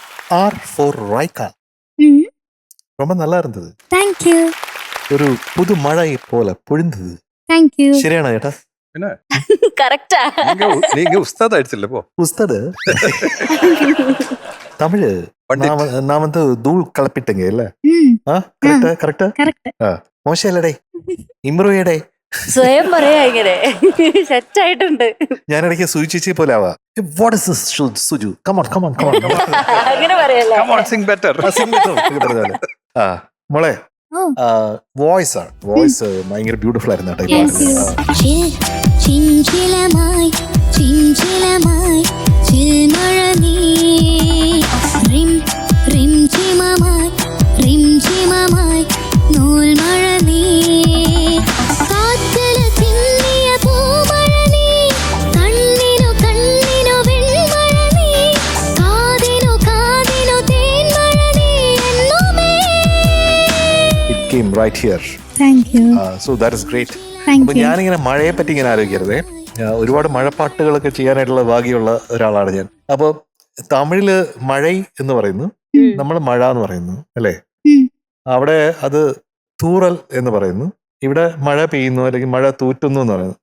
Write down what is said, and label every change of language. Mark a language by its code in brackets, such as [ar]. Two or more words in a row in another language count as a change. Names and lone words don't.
[en] R for Raika. [ta] ரொம்ப நல்லா இருந்தது. தேங்க்யூ ஒரு புது மழை போல பொழிந்தது. தேங்க்யூ. [ml] ശരിയാണോ ചേട്ടാ? പിന്നെ കറക്റ്റാ. നീങ്ക ഉസ്താദ് ആയിട്ടില്ല പോ. [ta] ഉസ്താദ് தமிழ் நான் வந்து தூள் கலப்பிட்டேங்க இல்ல? கரெக்டா கரெக்டா [ml] കറക്റ്റ്. മോശമല്ലടേ, ഇമ്പ്രൂവ് ചെയ്യടേ. സ്വയം പറയാ ഇങ്ങനെ സെറ്റ് ആയിട്ടുണ്ട്. ഞാൻ ഇടയ്ക്ക് സൂചിച്ചേ പോലെ ആവാ. [en] What is this സുജു? come on come on come on. [ml] അങ്ങനെ പറയല്ലേ. [en] Come on, sing better. [ml] ആ മോളെ ഓ വോയിസ് ഭയങ്കര ബ്യൂട്ടിഫുൾ ആയിരുന്നു കേട്ടോ ഈ [en] Thank [ml] പാട്ടില്. ചിഞ്ചിലമായി ചിഞ്ചിലമായി ചിൽമഴ നീ റിം റിം ചിമമായി റിം ചിമമായി നൂൽമഴ നീ കാറ്റില തിന്നിയ പൂമഴ നീ കണ്ണിനു കണ്ണിനു വെൺമഴ നീ കാതിനു കാതിനു തേൻമഴ നീ എന്നുമേ. [en] It came right here. [ml] താങ്ക്യൂ [en] So that is great. [ml] അപ്പൊ താങ്ക്യൂ. ഞാനിങ്ങനെ മഴയെ പറ്റി ഇങ്ങനെ ആലോചിക്കരുതേ. ഒരുപാട് മഴപ്പാട്ടുകളൊക്കെ ചെയ്യാനായിട്ടുള്ള ഭാഗ്യമുള്ള ഒരാളാണ് ഞാൻ. അപ്പൊ തമിഴില് മഴൈ എന്ന് പറയുന്നു, നമ്മൾ മഴ എന്ന് പറയുന്നു അല്ലേ? അവിടെ അത് തൂറൽ എന്ന് പറയുന്നു, ഇവിടെ മഴ പെയ്യുന്നു അല്ലെങ്കിൽ മഴ തൂറ്റുന്നു എന്ന് പറയുന്നു.